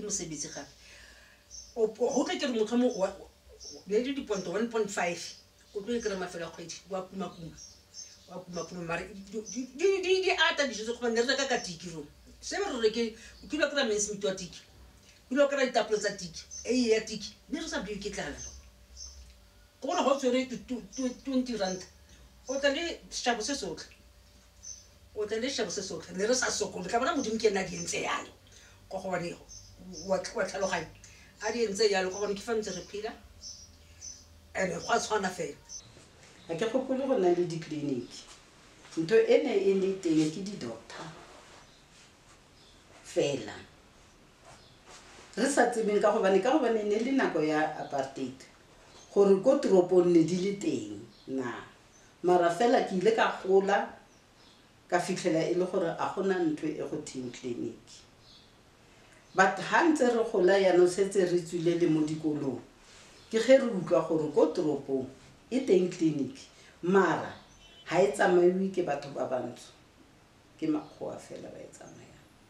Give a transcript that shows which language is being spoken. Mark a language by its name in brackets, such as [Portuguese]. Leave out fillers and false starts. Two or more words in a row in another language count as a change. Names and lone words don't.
[Tswana] mosebetsi gape go tla ke re motlho mo le di point 1.5 o tlo e kry mafelo a kgwedi wa kumakuma mare di ata dijo tse kgobane re reka ka tiki ro se be re reke o kile kry mensmith wa tiki kile kry ditapole tsa tiki eiye ya tiki mme re sa bile ke tlala go bona go tswere 20 rand o tla le sešabo se sotlhe le re sa sokole ka bona modimo ke nna di entse yalo go gobane wa tlhaloganya a di entse yalo go gone ke fa ntse re phela and go a tshwana fela ga ke gopole go na le ditleliniki ntho ene e le teng ke di-doctor fela re sa tsebeng ka gobane ne le nako ya apartheid gore ko toropong ne di le teng na mara fela ke ile ka gola ka fitlhela e le gore a gona ntho e go theng tleliniki but ha ntse re gola yaanong setse re tswile le mo dikolong ke ge re utlwa gore ko toropong e teng tleliniki mara ha e tsamaiwe ke batho ba bantsho ke makgowa fela ba e tsamayang